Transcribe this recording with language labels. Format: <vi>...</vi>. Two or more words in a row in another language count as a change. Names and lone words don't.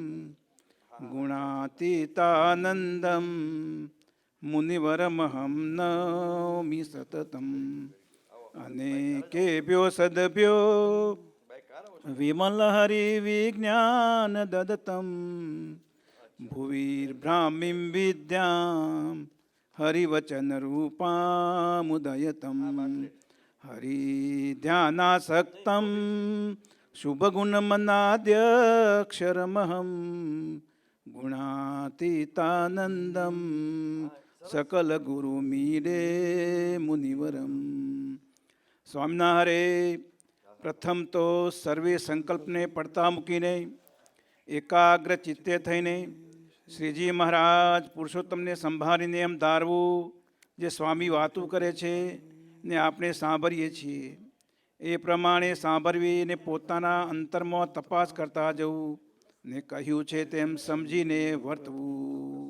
<sa>गुणातीतानन्दं मुनिवरमहं नौमि सततम् अनेकेभ्यो सद्भ्यो विमलहरिविज्ञान ददतं भुविर्ब्राह्मीं विद्यां हरिवचनरूपामुदयतं हरिध्यानासक्तं शुभगुणमनाद्यक्षरमहं गुणातीतानन्दं सकलगुरुमीडे मुनिवरम्</sa> <gu>સ્વામિનારાયણ પ્રથમ તો સર્વે સંકલ્પને પડતા મૂકીને એકાગ્ર ચિત્તે થઈને શ્રીજી મહારાજ પુરુષોત્તમને સંભાળીને એમ ધારવું જે સ્વામી વાતું કરે છે ને આપણે સાંભળીએ છીએ એ પ્રમાણે સાંભળવી ને પોતાના અંતરમાં તપાસ કરતા જવું ને કહ્યું છે તેમ સમજીને વર્તવું.</gu>